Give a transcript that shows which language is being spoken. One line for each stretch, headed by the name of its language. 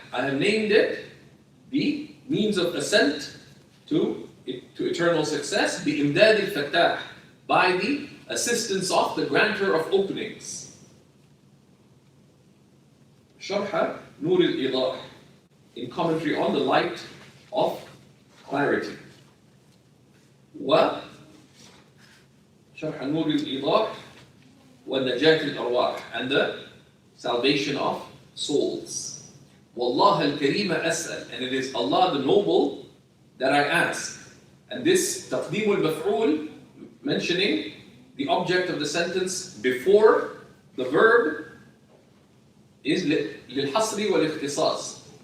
English: I have named it the means of ascent to eternal success, بِإِمْدَادِ الْفَتَّاحِ, by the assistance of the grantor of openings. شرح نور الإيضاح, in commentary on the light of clarity.
Arabic: و شرح نور الإيضاح ونجاة الأرواح,
English: and the salvation of souls.
Arabic: والله الكريم أسأل,
English: and it is Allah the Noble that I ask. And this تقديم المفعول, mentioning the object of the sentence before the verb, is
Arabic: للحصر والاختصاص.